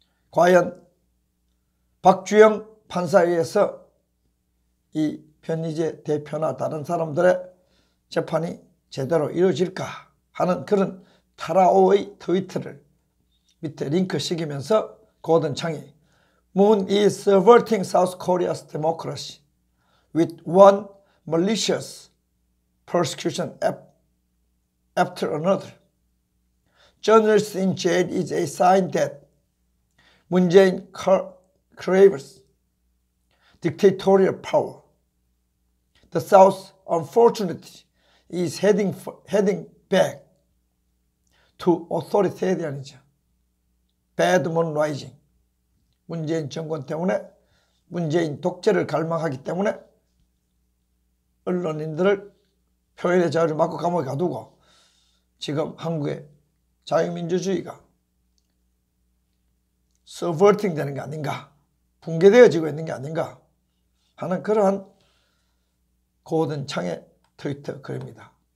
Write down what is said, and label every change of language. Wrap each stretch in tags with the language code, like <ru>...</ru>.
<ko>과연 박주영 판사에 의해서 이 변희재 대표나 다른 사람들의 재판이 제대로 이루어질까 하는 그런 타라오의 트위터를 밑에 링크 시키면서 고든 창이</ko> <en>Moon is subverting South Korea's democracy with one malicious persecution after another. Journalists in jail is a sign that 문재인 craves dictatorial power. The South, unfortunately, is heading back to authoritarianism. Bad moon rising.</en> <ko>문재인 정권 때문에 문재인 독재를 갈망하기 때문에 언론인들을 표현의 자유를 막고 감옥에 가두고 지금 한국의 자유민주주의가 subverting 되는 게 아닌가, 붕괴되어지고 있는 게 아닌가 하는 그러한 고든 창의 트위터 글입니다.</ko>